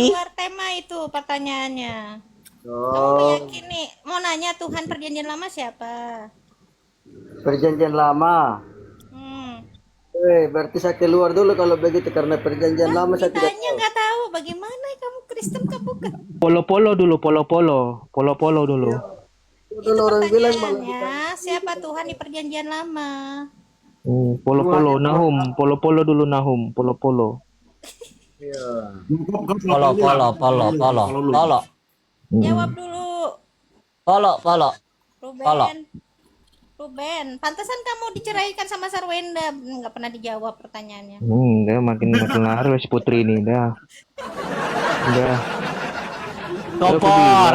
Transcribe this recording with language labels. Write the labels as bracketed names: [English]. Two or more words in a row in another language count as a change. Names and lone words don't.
[Indonesian] luar tema itu pertanyaannya. Kamu Oh, meyakini mau nanya Tuhan perjanjian lama siapa? perjanjian lama. Berarti saya keluar dulu kalau begitu karena perjanjian lama saya tidak Ditanya nggak tahu bagaimana kamu Kristen kah bukan? Polo-polo dulu. Polo-polo dulu. dulu orang bilang malah Pertanyaannya siapa Tuhan di perjanjian lama? Polo-polo, Nahum. Polo-polo dulu, Nahum. Polo-polo. Polo. Jawab dulu. Polo. Ruben, pantesan kamu diceraikan sama Sarwenda, nggak pernah dijawab pertanyaannya. Dia makin lari si Putri ini, dah. Kopor.